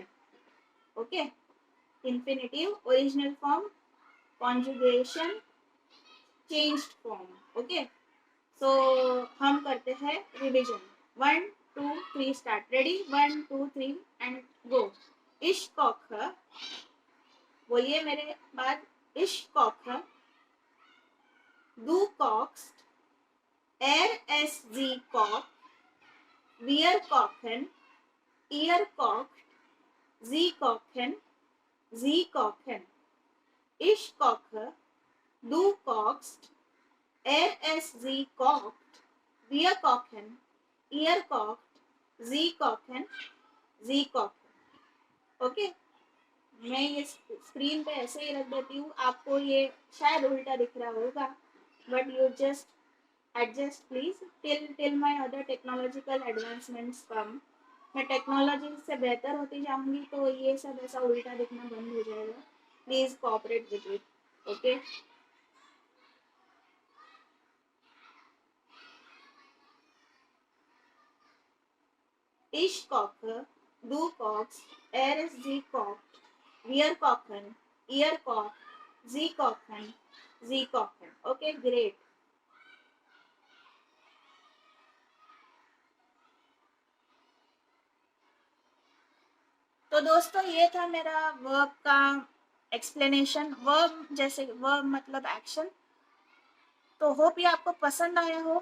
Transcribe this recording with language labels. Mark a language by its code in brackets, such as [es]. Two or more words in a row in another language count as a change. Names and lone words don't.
[en] okay, infinitive, original form, conjugation, changed form. okay, so [hi] हम करते हैं रिविजन। [en] 1 2 3 start. Ready? 1 2 3 and go. [hi] इश्क, बोलिए मेरे बाद। [de] इश्क, du kochst, es sie kocht, wir kochen, ihr kocht, sie kochen, sie kochen. Ich koche, du kochst, es sie kocht, wir kochen, ihr kocht, sie kochen, sie kochen. [hi] ओके, मैं ये स्क्रीन पे ऐसे ही रख देती हूँ, आपको ये शायद उल्टा दिख रहा होगा, [en] But you just adjust please till my other technological advancements come. [hi] मैं टेक्नोलॉजी से बेहतर होती जाऊंगी तो ये सब ऐसा उल्टा दिखना बंद हो जाएगा। [en] Please cooperate with it. ओके, [de] ich koche, du kochst, sie kocht, wir kochen, ihr kocht, sie kochen, sie kochen। [en] Okay, great. [hi] तो दोस्तों ये था मेरा वर्ब का एक्सप्लेनेशन। वर्ब जैसे वर्ब मतलब एक्शन। तो होप ये आपको पसंद आया हो।